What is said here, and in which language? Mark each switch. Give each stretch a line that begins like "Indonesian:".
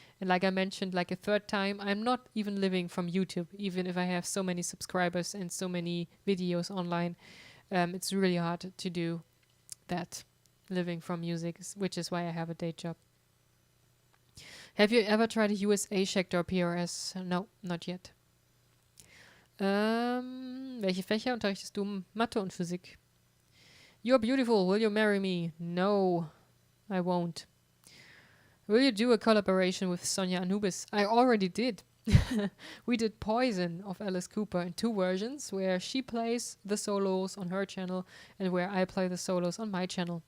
English: And like I mentioned, like a third time, I'm not even living from YouTube, even if I have so many subscribers and so many videos online. It's really hard to do that, living from music, which is why I have a day job. Have you ever tried a USA Schecter or PRS? No, not yet.
German: Welche Fächer unterrichtest du? Mathe und Physik.
English: You're beautiful, will you marry me? No, I won't. Will you do a collaboration with Sonja Anubis? I already did. We did Poison of Alice Cooper in 2 versions, where she plays the solos on her channel and where I play the solos on my channel.